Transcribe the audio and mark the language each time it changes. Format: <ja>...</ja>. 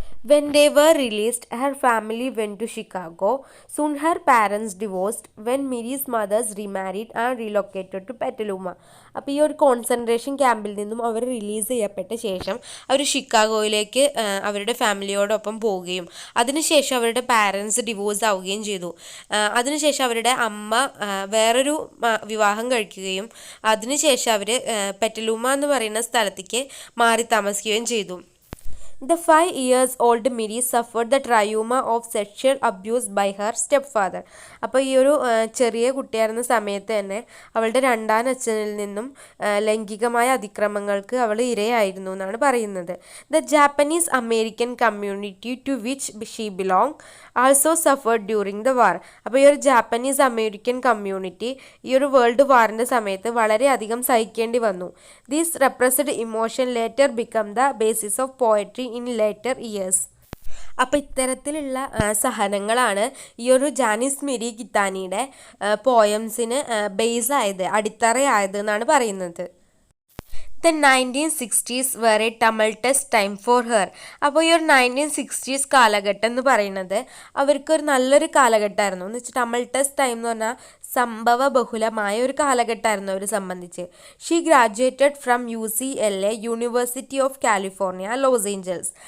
<en>When they were released, her family went to Chicago. Soon her parents divorced when Mary's mothers remarried and relocated to Petaluma.</en> <ml>അപ്പോൾ ഈ ഒരു concentration ക്യാമ്പിൽ നിന്നും അവർ release ചെയ്യപ്പെട്ട ശേഷം അവർ ഷിക്കാഗോയിലേക്ക് അവരുടെ ഫാമിലിയോടൊപ്പം പോവുകയും അതിനുശേഷം അവരുടെ പാരൻസ് ഡിവോഴ്സ് ആവുകയും ചെയ്തു. അതിനുശേഷം അവരുടെ അമ്മ വേറൊരു വിവാഹം കഴിക്കുകയും അതിനുശേഷം അവർ പെറ്റലൂമ എന്ന് പറയുന്ന സ്ഥലത്തേക്ക് മാറി താമസിക്കുകയും ചെയ്തു.</ml> <en>The 5-year-old Mary suffered the trauma of sexual abuse by her stepfather.</en> <ml>അപ്പോൾ ഈ ഒരു ചെറിയ കുട്ടിയായിരുന്ന സമയത്ത് തന്നെ അവളുടെ രണ്ടാം അച്ഛനിൽ നിന്നും ലൈംഗികമായ അതിക്രമങ്ങൾക്ക് അവൾ ഇരയായിരുന്നു എന്നാണ് പറയുന്നത്.</ml> <en>The Japanese American community to which she belonged also suffered during the war.</en> <ml>അപ്പോൾ ഈ ഒരു ജാപ്പനീസ് അമേരിക്കൻ കമ്മ്യൂണിറ്റി ഈ ഒരു വേൾഡ് വാറിൻ്റെ സമയത്ത് വളരെയധികം സഹിക്കേണ്ടി വന്നു.</ml> <en>This repressed emotion later became the basis of poetry in later years.</en> <ml>അപ്പോൾ ഇത്തരത്തിലുള്ള സഹനങ്ങളാണ് ഈ ഒരു ജാനിസ് മേരി കിത്താനിയുടെ പോയംസിന് ബേസായത്, അടിത്തറയായത് എന്നാണ് പറയുന്നത്.</ml> <en>The 1960s were a tumultuous time for her.</en> <ml>അപ്പോൾ ഈ ഒരു 1960s കാലഘട്ടം എന്ന് പറയുന്നത് അവർക്കൊരു നല്ലൊരു കാലഘട്ടമായിരുന്നു. എന്ന് വെച്ചാൽ</ml> <en>tumultuous time</en> <ml>എന്ന് പറഞ്ഞാൽ സംഭവ ബഹുലമായ ഒരു കാലഘട്ടമായിരുന്നു അവരെ സംബന്ധിച്ച്.</ml> <en>She graduated from UCLA, university of California, Los Angeles.</en>